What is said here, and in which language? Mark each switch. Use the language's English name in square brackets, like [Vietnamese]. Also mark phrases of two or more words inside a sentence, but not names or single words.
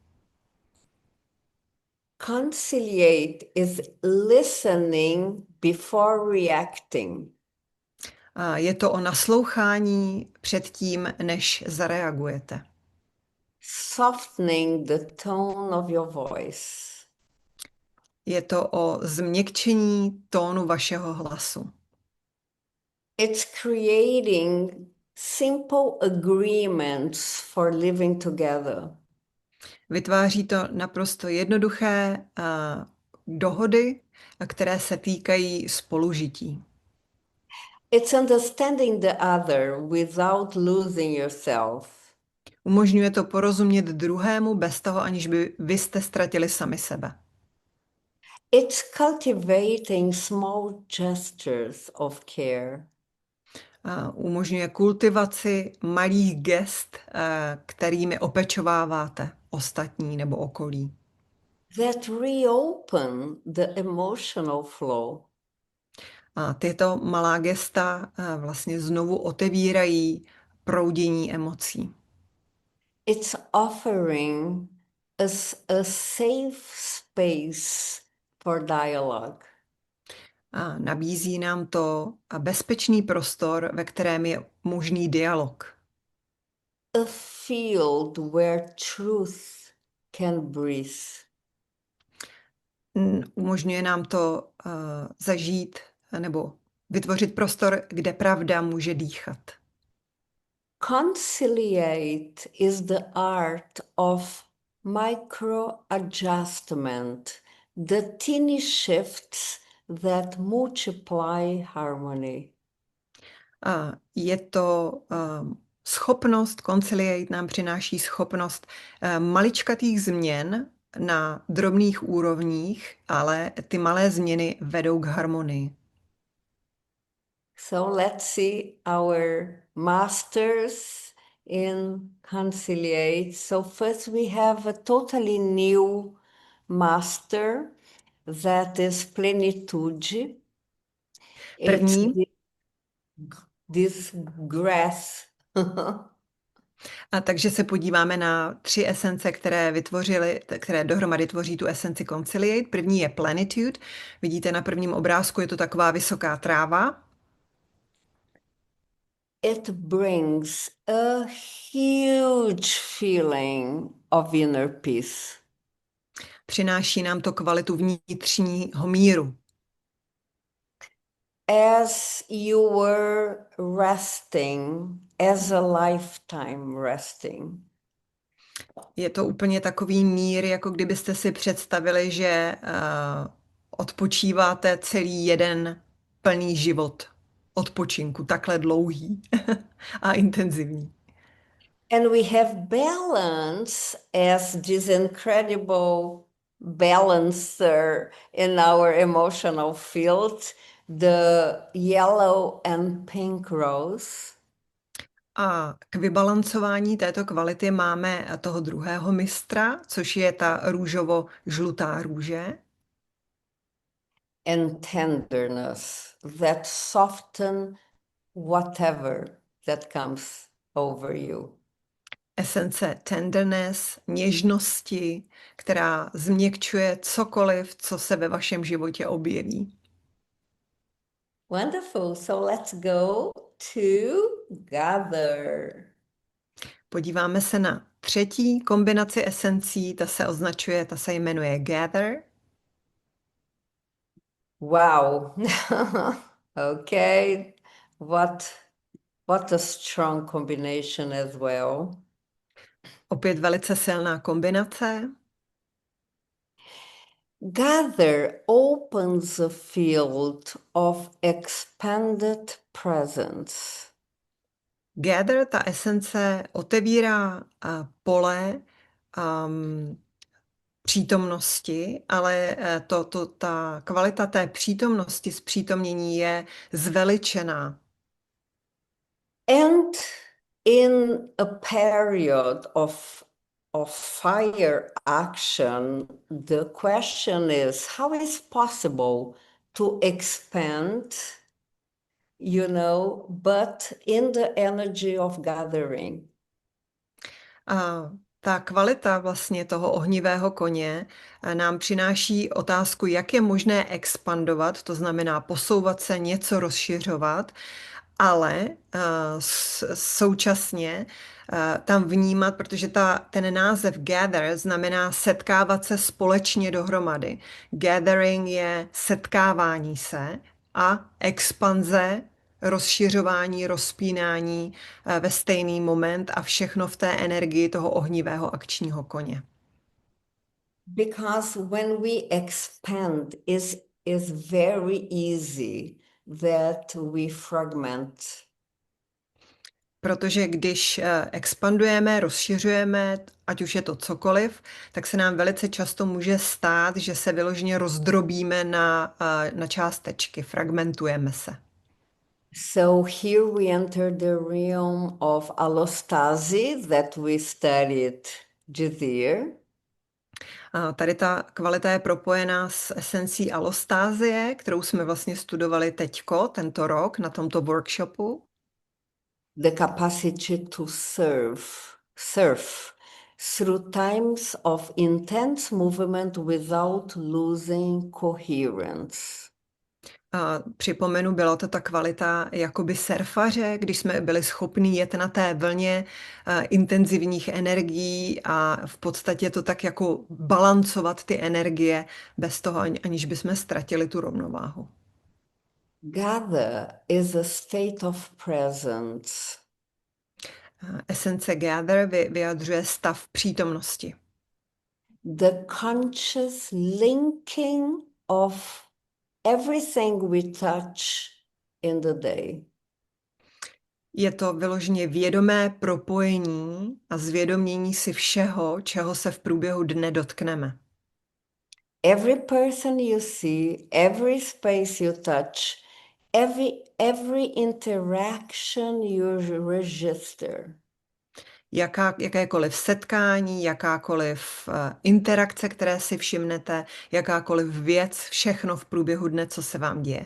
[English] Conciliate is listening before reacting. [Czech] Je to o naslouchání před tím, než zareagujete. [English] Softening the tone of your voice. [Czech] Je to o změkčení tónu vašeho hlasu. [English] It's creating simple agreements for living together. [Czech] Vytváří to naprosto jednoduché dohody, které se týkají spolužití. [English] It's understanding the other without losing yourself. [Czech] Umožňuje to porozumět druhému bez toho, aniž by vy jste ztratili sami sebe. [English] It's cultivating small gestures of care. [Czech] Umožňuje kultivaci malých gest, kterými opečováváte ostatní nebo okolí. [English] That reopen the emotional flow. [Czech] A tyto malá gesta vlastně znovu otevírají proudění emocí. [English] It's offering a safe space for dialogue. [Czech] A nabízí nám to bezpečný prostor, ve kterém je možný dialog. [English] A field where truth can breathe. [Czech] Umožňuje nám to zažít nebo vytvořit prostor, kde pravda může dýchat. [English] Conciliate is the art of micro-adjustment, the teeny shifts that multiply harmony. [Czech] Je to schopnost, conciliate nám přináší schopnost maličkatých změn na drobných úrovních, ale ty malé změny vedou k harmonii. [English] So let's see our masters in conciliate. So first we have a totally new master that is plenitude. [Czech] První, [English] It's this grass. [Czech] takže se podíváme na 3 esence, které dohromady tvoří tu esenci conciliate. První je plenitude. Vidíte na prvním obrázku, je to taková vysoká tráva. [English] It brings a huge feeling of inner peace. [Czech] přináší nám to kvalitu vnitřního míru. [English] As you were resting, as a lifetime resting. [Czech] Je to úplně takový mír, jako kdybyste si představili, že odpočíváte celý jeden plný život odpočinku, takhle dlouhý a intenzivní. [English] And we have balance as this incredible balancer in our emotional field, the yellow and pink rose. [Czech] A k vybalancování této kvality máme toho druhého mistra, což je ta růžovo-žlutá růže. [English] And tenderness that soften whatever that comes over you. [Czech] Esence tenderness, něžnosti, která změkčuje cokoliv, co se ve vašem životě objeví. [English] Wonderful. So let's go to gather. [Czech] Podíváme se na třetí kombinaci esencí, ta se jmenuje Gather. [English] Wow. Okay. What a strong combination as well. [Czech] Opět velice silná kombinace. [English] Gather opens a field of expanded presence. [Czech] Gather, ta esence, otevírá pole přítomnosti, ale ta kvalita té přítomnosti, zpřítomnění je zveličená. [English] And in a period of fire action, the question is, how is possible to expand, but in the energy of gathering? [Czech] A ta kvalita vlastně toho ohnivého koně nám přináší otázku, jak je možné expandovat, to znamená posouvat se, něco rozšiřovat, ale současně tam vnímat, protože ten název gather znamená setkávat se společně dohromady. Gathering je setkávání se a expanze, rozšiřování, rozpínání ve stejný moment a všechno v té energii toho ohnivého akčního koně. [English] Because when we expand is very easy that we fragment. [Czech] Protože když expandujeme, rozšiřujeme, ať už je to cokoliv, tak se nám velice často může stát, že se vyloženě rozdrobíme na částečky, fragmentujeme se. [English] So here we enter the realm of allostasis that we studied this year. [Czech] A tady ta kvalita je propojená s esencí alostázie, kterou jsme vlastně studovali tento rok na tomto workshopu. [English] The capacity to surf through times of intense movement without losing coherence. [Czech] A připomenu, byla to ta kvalita jakoby surfaře, když jsme byli schopni jet na té vlně intenzivních energií a v podstatě to tak jako balancovat ty energie bez toho, aniž bychom ztratili tu rovnováhu. [English] Gather is a state of presence. [Czech] Esence gather vyjadřuje stav přítomnosti. [English] The conscious linking of everything we touch in the day. [Czech] Je to vyloženě vědomé propojení a zvědomění si všeho, čeho se v průběhu dne dotkneme. [English] Every person you see, every space you touch, every interaction you register. [Czech] Jakékoliv setkání, jakákoliv interakce, které si všimnete, jakákoliv věc, všechno v průběhu dne, co se vám děje.